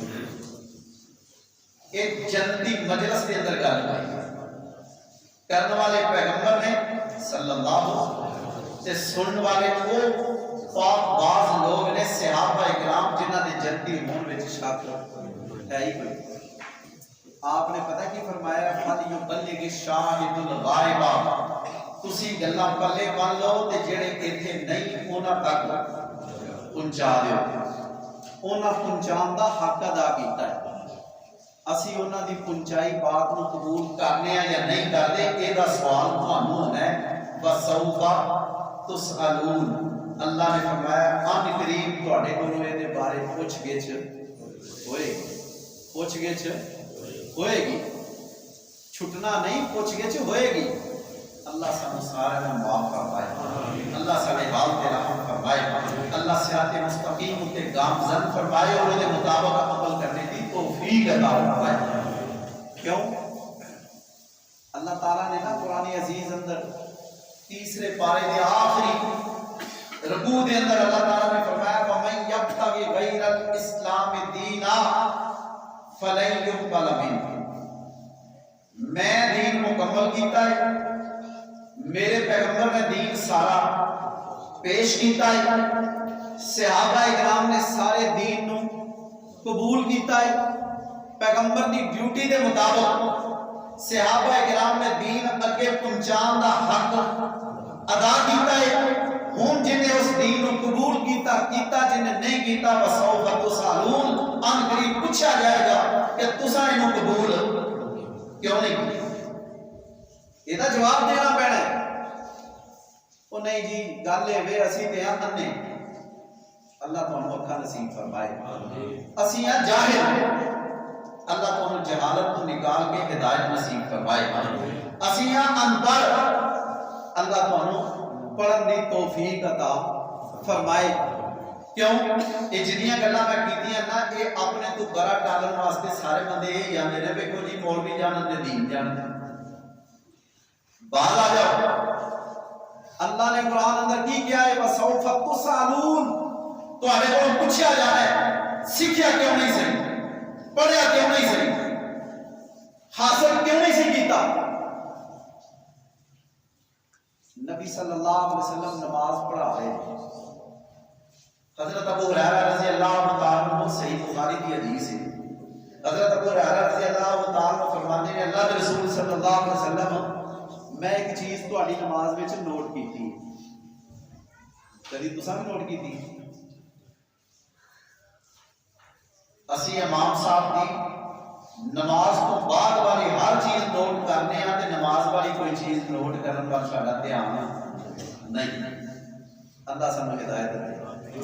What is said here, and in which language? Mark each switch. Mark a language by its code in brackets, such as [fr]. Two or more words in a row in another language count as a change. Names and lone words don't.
[pa] ایک جنتی مجلس کے اندر گل ہوئی کرنے والے پیغمبر نے [ar] صلی اللہ علیہ وسلم، [pa] سنن والے وہ پاک باز لوگ نے صحابہ اکرام جنہ نے جنتی امور میں شامل ہے ہی کوئی۔ آپ نے پتہ کی فرمایا [ar] فَلْيُبَلِّغِ الشَّاهِدُ الْغَائِبَ، [pa] تسی گلاں پلے بن لو تے جڑے ایتھے نہیں انہاں تک پہنچا دیو۔ انہاں پہنچان دا حق ادا کیتا ہے، اسی انہاں دی پہنچائی بات نو قبول کرنے یا نہیں کرتے، اے دا سوال تھانوں ہونا ہے۔ [ar] وَسَوْفَ تُسْأَلُونَ، [pa] اللہ نے فرمایا آن قریب تواڈے کولوں اے دے بارے پوچھ گچھ ہوئے گی، پوچھ گچھ ہوئے گی، چھٹنا نہیں، پوچھ گچھ ہوئے گی۔ اللہ سانو سارے نوں معاف فرمائے، اللہ سارے حال تے رحم فرمائے، اللہ صراط مستقیم تے گامزن فرمائے اور دے مطابق [ur] عمل کرنے کی توفیق عطا فرمائے۔ [pa] کیوں؟ اللہ تعالیٰ نے نا قرآن عزیز اندر تیسرے پارے دے آخری رکوع دے اندر اللہ تعالیٰ نے فرمایا [ar] وَمَن يَبْتَغِ غَيْرَ الْإِسْلَامِ دِينًا فَلَن يُقْبَلَ مِنْهُ، [pa] میں دین مکمل کیتا ہے، میرے پیغمبر نے دین سارا پیش کیتا ہے، صحابہ اکرام نے سارے دین نو قبول کیتا ہے، پیغمبر دی ڈیوٹی دے مطابق صحابہ اکرام نے دین اگے پہنچان دا حق ادا کیتا ہے۔ ہن جن نے اس دین نو قبول کیتا، جن نے نہیں کیتا [ar] وسوف تسالون، [pa] ان قریب پوچھا جائے گا کہ تساں اینو قبول کیوں نہیں کیتا؟ یہ جواب دینا پینا ہے۔ وہ نہیں جی گل ہے اسی تے انے، اللہ تانوں اکھاں نصیب فرمائے، اسی ہاں جاہل، اللہ تانوں جہالت تو نکال کے ہدایت نصیب فرمائے، اسی ہاں اندر، اللہ تانوں پڑھن دی توفیق عطا فرمائے۔ کیوں؟ یہ جنیاں گلاں میں کیتیاں نا، یہ اپنے تو برا ٹالن واسطے سارے بندے یہ آندے نے ویکھو جی مولوی جانن تے دین جانن، باز آ جاؤ۔ اللہ نے قرآن اندر کی کیا ہے [ar] وَسَوْفَ تُسْأَلُونَ، [pa] تو آنے کو پوچھا جانا ہے، سیکھیا کیوں نہیں صحیح، پڑھیا کیوں نہیں صحیح، حاصل کیوں نہیں سی کیتا؟ [ur] نبی [ar] صلی اللہ علیہ وسلم [ur] نماز پڑھا رہے، حضرت ابو ہریرہ [ar] رضی اللہ تعالیٰ عنہ، [ur] صحیح بخاری کی حدیث ہے، حضرت ابو ہریرہ [ar] رضی اللہ تعالیٰ عنہ [ur] فرماتے ہیں اللہ کے رسول [ar] صلی اللہ علیہ وسلم [pa] میں ایک چیز تہاڈی نماز وچ نوٹ کیتی، کدی تساں بھی نوٹ کیتی؟ اسی امام صاحب دی نماز تو بعد والی ہر چیز نوٹ کرنے ہیں تے نماز والی کوئی چیز نوٹ کرن وال ساڈا دھیان نہیں، اللہ سانوں ہدایت دے۔